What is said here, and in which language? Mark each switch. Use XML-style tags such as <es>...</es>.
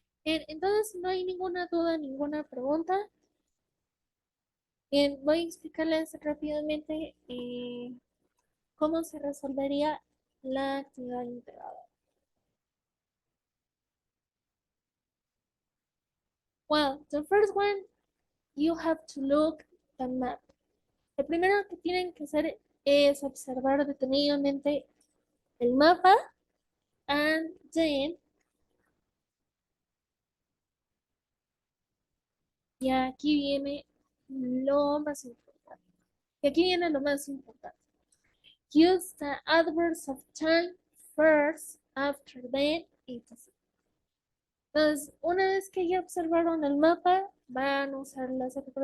<es>Entonces, si no hay ninguna duda, ninguna pregunta, voy a explicarles rápidamente cómo se resolvería la actividad integrada.</es> <en>Well, the first one, you have to look the map.</en> <es>Lo primero que tienen que hacer es observar detenidamente el mapa and then, y aquí viene lo más importante. Y aquí viene lo más importante.</es> <en>Use the adverbs of time first, after then, etc.</en> <es>Entonces, una vez que ya observaron el mapa, van a usar las</es>